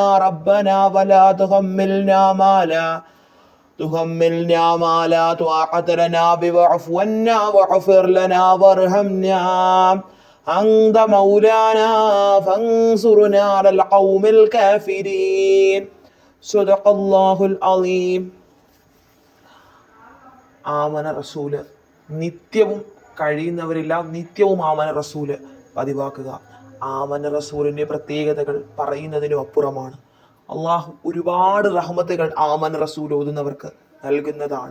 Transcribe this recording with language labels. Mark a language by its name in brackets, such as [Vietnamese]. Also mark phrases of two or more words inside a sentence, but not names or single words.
[Arabic] ربنا ولا تحملنا ما لا طاقة لنا به. واعف عنا واغفر لنا وارحمنا أنت مولانا فانصرنا على القوم الكافرين. صدق الله العظيم. آمن الرسول [Malayalam] നിത്യവും കഴിയുന്നവരെല്ലാം നിത്യവും [Arabic] آمن الرسول [Malayalam] പതിവാക്കുക. [Arabic] آمن الرسول [Malayalam] പ്രത്യേകതകൾ പറയുന്നതിനും അപ്പുറമാണ്. അള്ളാഹു ഒരുപാട് റഹ്മത്തുകൾ [Arabic] آمن الرسول [Malayalam] ഓതുന്നവർക്ക് നൽകുന്നതാണ്.